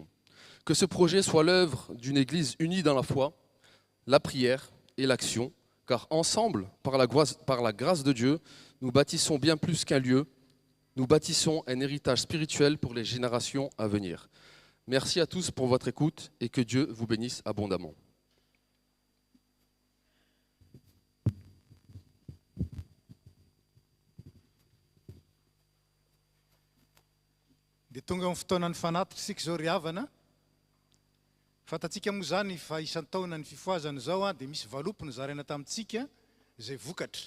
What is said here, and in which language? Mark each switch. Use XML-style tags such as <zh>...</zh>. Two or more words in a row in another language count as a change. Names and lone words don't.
<fr>Que ce projet soit l'œuvre d'une Église unie dans la foi, la prière et l'action, car ensemble, par la grâce de Dieu, nous bâtissons bien plus qu'un lieu, nous bâtissons un héritage spirituel pour les générations à venir. Merci à tous pour votre écoute et que Dieu vous bénisse abondamment.</fr> <mg>Dia tonga amin'ny fotoana ny fanatitra isika zao ry havana. Fatatsika moa zany fa isan-taona ny fifoazana zao dia misy valopona zaraina tamintsika izay vokatra.</mg>